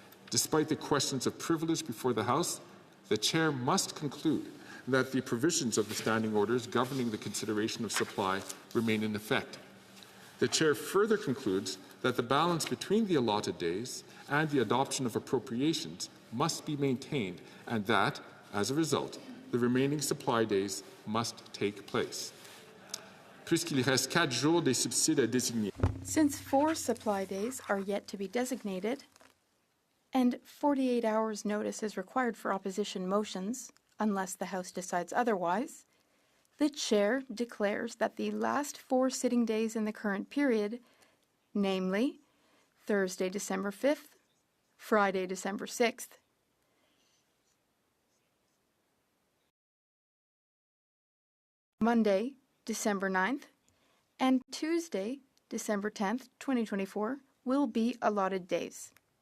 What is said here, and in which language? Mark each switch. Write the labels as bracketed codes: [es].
[en] Despite the questions of privilege before the House, the Chair must conclude that the provisions of the standing orders governing the consideration of supply remain in effect. The Chair further concludes that the balance between the allotted days and the adoption of appropriations must be maintained, and that, as a result, the remaining supply days must take place. [fr] Puisqu'il reste 4 jours des subsides à désigner. [en] Since 4 supply days are yet to be designated, and 48 hours notice is required for opposition motions, unless the House decides otherwise, the Chair declares that the last 4 sitting days in the current period, namely Thursday, December 5th, Friday, December 6th, Monday, December 9th, and Tuesday, December 10th, 2024, will be allotted days.